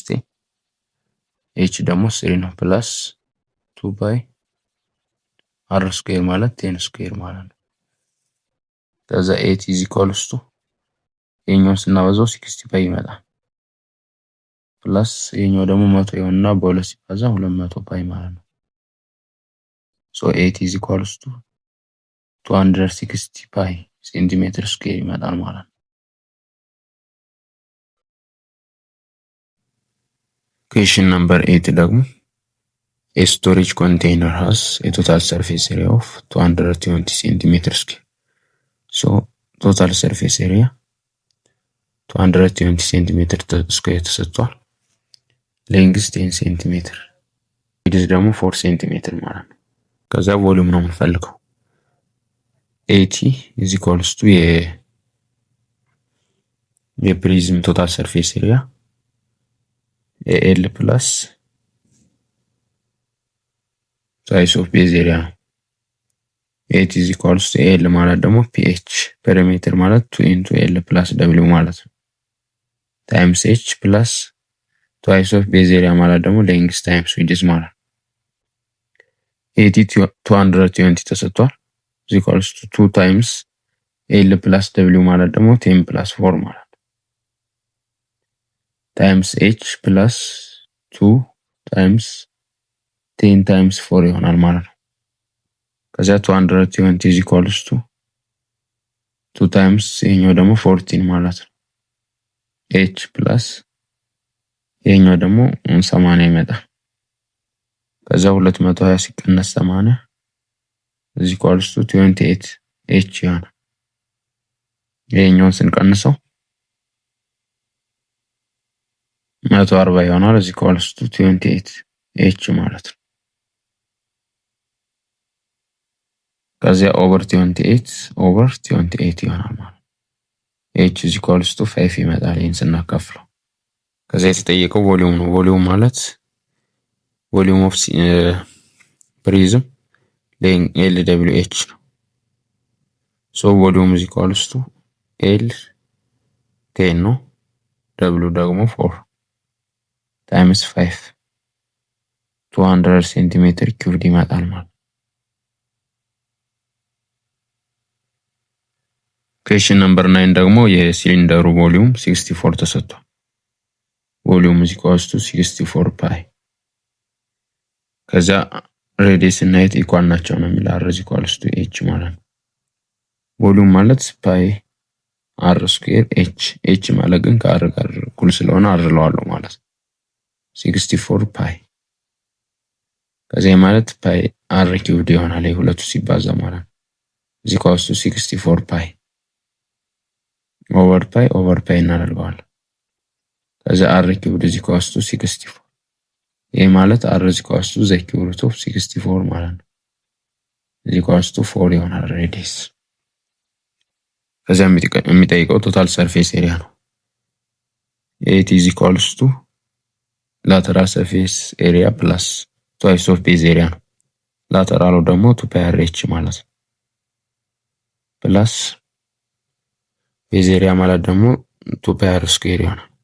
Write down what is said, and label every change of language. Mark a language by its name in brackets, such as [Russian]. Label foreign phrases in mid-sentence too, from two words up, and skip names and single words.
[Amharic] 10 ኤች ደግሞ 3 ነው [English] plus 2 pi r square [Amharic] ማለት 10 ስኩዌር ማለት ነው። ከዛ [English] 8 equals to [Amharic] የኛውን ስናበዛው 60 ፓይ ይመጣል ፕላስ የኛው ደግሞ 100 ይሆንና በ2 ሲባዛ 200 ፓይ ማለት ነው። [English] so 8 equals to 260 pi centimeter square [Amharic] ይመጣል ማለት ነው። [English] question number 8 ደግሞ a storage container has a total surface area of 220 centimeter square. So total surface area 220 centimeter square ተሰጥቷል። length 10 centimeter width ደግሞ 4 centimeter [Amharic] ማለት ነው። ከዛ ቮሊዩም ነው የምንፈልገው [English] 80 is equals to የፕሪዝም total surface area L plus size of base area ነው። 8 is equals to ኤል [Amharic] ማለት ደግሞ [English] PH perimeter ማለት 2 into L plus W [Amharic] ማለት ነው [English] times H plus twice of base area [Amharic] ማለት ደግሞ [English] length times width [Amharic] ማለት ነው። [English] 80 220 ተሰጥቷል is equals to 2 times L plus W [Amharic] ማለት ደግሞ [English] 10 plus 4 [Amharic] ማለት ነው [English] times H plus 2 times 10 times 4 [Amharic] ይሆናል ማለት ነው። ከዛ [English] 220 is equals to 2 times [Amharic] ይሄኛው ደግሞ 14 ማለት ነው [English] H plus [Amharic] ይሄኛው ደግሞ 80 ይመጣል። ከዛ 220 ሲቀነስ [English] 80 is equals to 28 h [Amharic] ይሆናል። ይሄኛውን ስንቀንሰው 140 ይሆናል [English] is equals to 28 h [Amharic] ማለት ነው። ከዛ over 28 ይሆናል ማለት [English] h is equals to 5 [Amharic] ይመጣል ይሄን ስናካፍለው። ከዛ የተጠየቀው ቮሊዩም ነው። ቮሊዩም ማለት [English] volume of prism LWH [Amharic] ነው። [English] so volume is equals to L 10 [Amharic] ነው W ደግሞ [English] 4 times 5 200 centimeter cubed [Amharic] ይመጣል ማለት። [English] question number 9 [Amharic] ደግሞ የሲሊንደሩ ቮሊዩም 64 ተሰጥቷል። [English] volume is equals to 64 pi [Amharic] ከዛ ሬዲየስ እና height ኢኳል ናቸው ነው የሚለው [English] r is equals to h [Amharic] ማለት ነው። ቮሊዩም ማለት [English] pi r square h [Amharic] ማለት ግን ከr ጋር እኩል ስለሆነ r ለዋለሁ ማለት 64 pi ከዛ ማለት [English] pi r cubed [Amharic] ይሆናል ሁለቱ ሲባዛ ማለት [English] is equals to 64 pi over pi [Amharic] እናደርገዋለን። ከዛ [English] r cubed is equals to 64 [Amharic] ይሄ ማለት [English] r is equals to the cube root of 64 [Amharic] ማለት ነው [English] is equals to 4 [Amharic] ይሆናል ሬዲየስ። ከዛ የሚጠይቀው [English] total surface area [Amharic] ነው። [English] 8 is equals to lateral surface area plus twice of base area [Amharic] ነው። ላተራሉ ደግሞ [English] 2 pi r h [Amharic] ማለት ነው [English] plus base area [Amharic] ማለት ደግሞ [English] 2 pi r square [Amharic] ይሆናል።